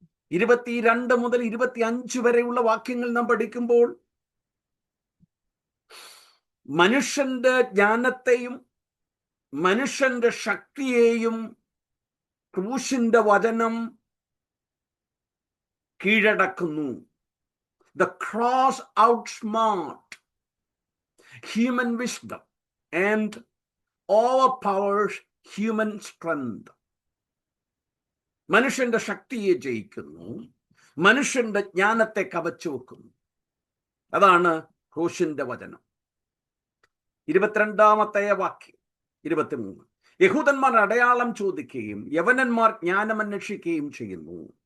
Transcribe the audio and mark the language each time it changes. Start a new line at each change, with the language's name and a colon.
Malayalam: 22 മുതൽ 25 വരെയുള്ള വാക്യങ്ങൾ നാം പഠിക്കുമ്പോൾ മനുഷ്യന്റെ ജ്ഞാനത്തെയും മനുഷ്യന്റെ ശക്തിയെയും ക്രൂശിന്റെ വചനം കീഴടക്കുന്നു.
English: The cross outsmart human wisdom and overpowers human strength.
Malayalam: മനുഷ്യന്റെ ശക്തിയെ ജയിക്കുന്നു, മനുഷ്യന്റെ ജ്ഞാനത്തെ കവച്ചു വെക്കുന്നു. അതാണ് ക്രൂശിന്റെ വചനം. 22-ാമത്തെ വാക്യം, 23. യഹൂദന്മാർ അടയാളം ചോദിക്കുകയും യവനന്മാർ ജ്ഞാനം അന്വേഷിക്കുകയും ചെയ്യുന്നു.